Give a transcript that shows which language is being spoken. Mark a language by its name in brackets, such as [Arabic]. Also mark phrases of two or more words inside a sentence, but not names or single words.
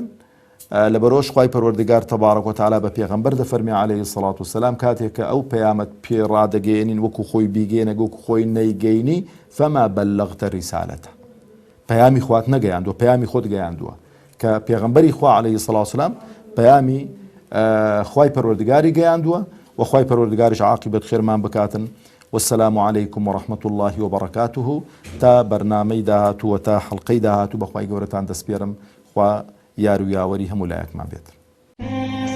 [Central Kurdish] لەبەرۆش خوای پەروەردگار [Arabic] تەبارەک و تەعالا [Central Kurdish] بە پێغەمبەر دەفەرمێ [Arabic] عەلەیهی سەڵات وسەلام [Central Kurdish] کاتێک کە ئەو پەیامەت پێڕادەگەیەنین وەکو خۆی بیگەێنە وەکو خۆی نەیگەینی [Arabic] فەما بەلەغتە ریسالەتە، [Central Kurdish] پەیامی خوات نەگەیاندووە، پەیامی خۆت گەیاندووە کە پێغەمبەری خوا [Arabic] عەلەیهی سەڵات وسەلام [Central Kurdish] پەیامی خوای پەروەردگاری گەیاندووە و خوای پەروەردگاریش عاقبەت خێرمان بکاتن. [Arabic] والسلام عليكم ورحمة الله وبركاته. [Central Kurdish] تا برنامج داهاتوو تا حلقەی داهاتوو بەخوای گەورەتان دەسپێرم، خوا یار و یاوەری هەموو لایەکمان بێت.